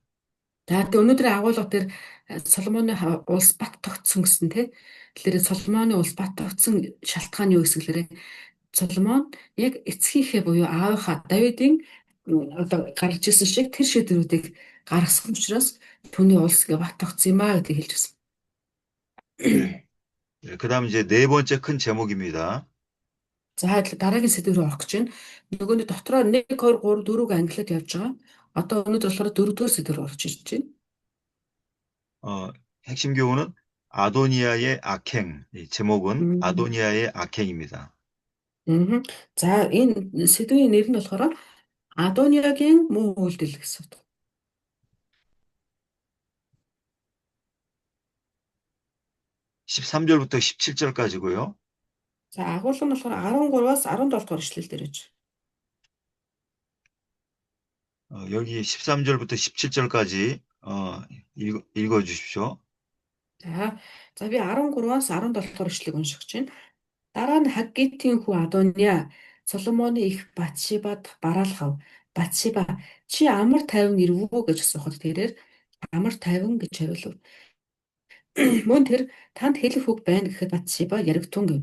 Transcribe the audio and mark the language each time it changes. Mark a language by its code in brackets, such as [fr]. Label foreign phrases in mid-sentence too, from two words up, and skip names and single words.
[mn] За тэгээд өнөөдрийн агуулга дээр Соломоны улс бат тогтсон гэсэн тий. Тэгэхээр Соломоны улс бат тогтсон шалтгаан юу гэсэн гэхээр Соломон яг эцгийнхээ буюу аавынхаа Давидын одоо гаргаж ирсэн шиг тэр шийдвэрүүдийг гаргасан учраас түүний улс бат тогтсон юм аа гэдгийг хэлж байсан. [ko] 그다음 이제 네 번째 큰 제목입니다. [mn] За дараагийн сэдв рүү орох гэж байна. Нөгөөний дотроо 1 2 3 4-г ангилаад явж байгаа. Одоо өнөөдөр болохоор 4-р сэдв рүү орж ирж байна. [ko] 핵심 교훈은 아도니아의 악행. 제목은 아도니아의 악행입니다. [mn] За энэ сэдвийн нэр нь болохоор Адониагийн муу үйлдэл гэсэн үг. [ko] 13절부터 17절까지고요. [mn] За агуулга нь болохоор 13-аас 17 дугаар ишлэл дээр гэж. [ko] 여기 13절부터 17절까지 읽어 주십시오. [mn] За би 13-аас 17 дугаар ишлэгийг уншиж байна. Дараа нь Хаггитийн хүү Адония Соломоны их Батшибад бараалхав. Батшиба чи амар тайван ирвүү гэж асуухад тэрээр амар тайван гэж хариулв. Мөн тэр танд хэлэх үг байна гэхэд Батшиба яригтун гэв.